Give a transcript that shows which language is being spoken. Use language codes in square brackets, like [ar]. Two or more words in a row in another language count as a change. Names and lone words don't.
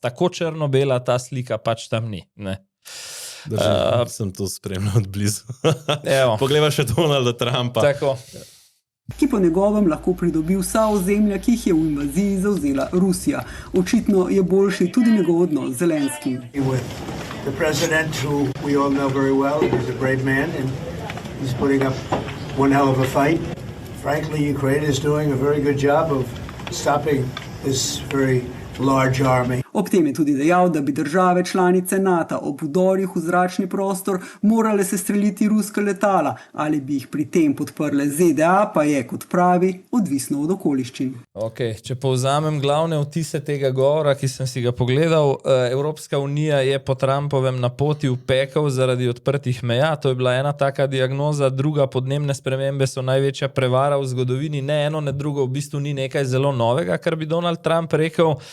[sl] Tako črno-bela ta slika pač tam ni. Ne. Držim, sem to spremljal od blizu. Poglejva še Donalda Trumpa. Tako. Ki po njegovem lahko pridobi vsa ozemlja, ki jih je v invaziji zavzela Rusija. Očitno je boljši tudi njegov odnos z Zelenskim. [en] The president, who we all know very well, he's a brave man and he's putting up one hell of a fight. frankly, Ukraine is doing a very good job of stopping this very large army. [sl] Ob tem je tudi dejal, da bi države članice NATO ob vdorih v zračni prostor morale sestreliti ruska letala, ali bi jih pri tem podprle ZDA, pa je, kot pravi, odvisno od okoliščin. Okay, če povzamem glavne vtise tega govora, ki sem si ga pogledal, Evropska unija je po Trumpovem na poti v pekel zaradi odprtih meja, to je bila ena taka diagnoza, druga podnebne spremembe so največja prevara v zgodovini, ne eno, ne drugo, v bistvu ni nekaj zelo novega, kar bi Donald Trump rekel.